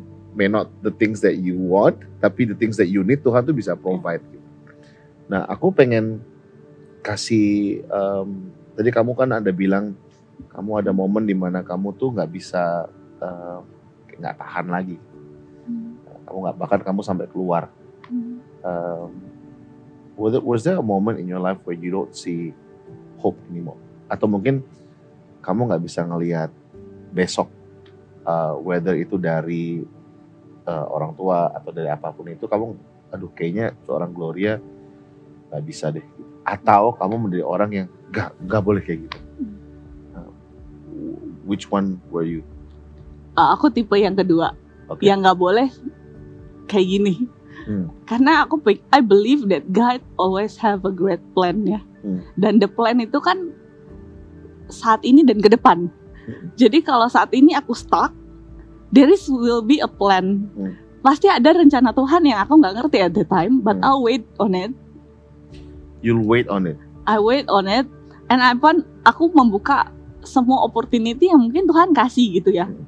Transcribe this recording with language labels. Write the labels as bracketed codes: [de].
[en] May not the things that you want, [id] tapi [en] the things that you need [id] Tuhan tuh bisa [en] provide. [id] Nah, aku pengen kasih, tadi kamu kan ada bilang kamu ada momen di mana kamu tuh nggak bisa, nggak tahan lagi, bahkan kamu sampai keluar. [en] Was there a moment in your life where you don't see hope anymore? [id] Atau mungkin kamu nggak bisa ngelihat besok, [en] whether [id] itu dari orang tua atau dari apapun itu, kamu, aduh kayaknya seorang Gloria nggak bisa deh. Atau kamu menjadi orang yang nggak boleh kayak gitu. [en] Which one were you? [id] Aku tipe yang kedua, yang nggak boleh kayak gini. Karena [en] I believe that God always have a great plan ya. [id] Dan [en] the plan [id] itu kan saat ini dan ke depan. Jadi kalau saat ini aku stuck, [en] there will be a plan. [id] Pasti ada rencana Tuhan yang aku nggak ngerti [en] at the time, but I'll wait on it. You'll wait on it. I wait on it, and [id] aku membuka semua opportunity yang mungkin Tuhan kasih gitu ya.